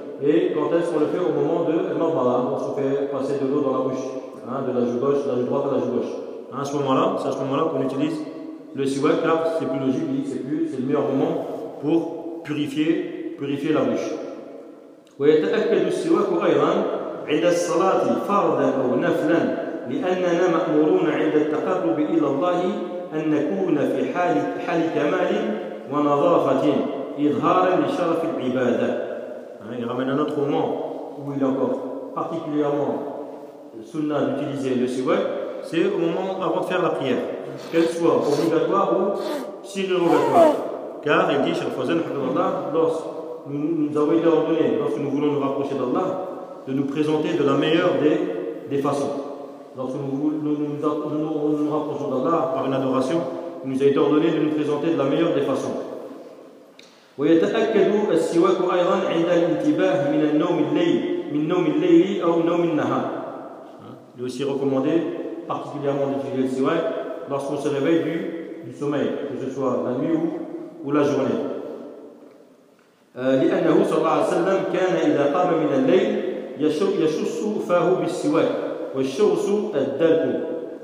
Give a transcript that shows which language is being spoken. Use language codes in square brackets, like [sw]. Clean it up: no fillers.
[fr] Et quand est-ce qu'on le fait? Au moment de l'marmada, on se fait passer de l'eau dans la bouche, hein, de la joue gauche, de la joue droite à la joue gauche. Hein, c'est à ce moment-là qu'on utilise le siwak, car c'est plus logique, c'est le meilleur moment pour purifier la bouche. Oui, et après le siwak, au Rayman, [ar] عند الصلاة فرضا أو نفلا. لأننا مأمورون عند التقرب إلى الله أن نكون في حال كمال ونظافة إظهارا لشرف العبادة. [fr] Il ramène un autre moment où il est encore particulièrement sunnah d'utiliser le siwak, c'est au moment avant de faire la prière, qu'elle soit obligatoire ou semi-obligatoire. Car il dit, Cheikh Fawzan, lorsque nous voulons nous rapprocher d'Allah, de nous présenter de la meilleure des façons. Lorsque nous rapprochons d'Allah par une adoration, il nous a été ordonné de nous présenter de la meilleure des façons. [ar] ويتأكد السواك أيضا عند الانتباه من النوم الليل من نوم الليل أو نوم النهار. [fr] Il est aussi recommandé particulièrement d'utiliser le siwak lorsqu'on se réveille du sommeil, que ce soit la nuit ou la journée. [ar] لأنه صلى الله عليه وسلم كان إذا قام من الليل يشص فاه بالسواك والشوص الدلك.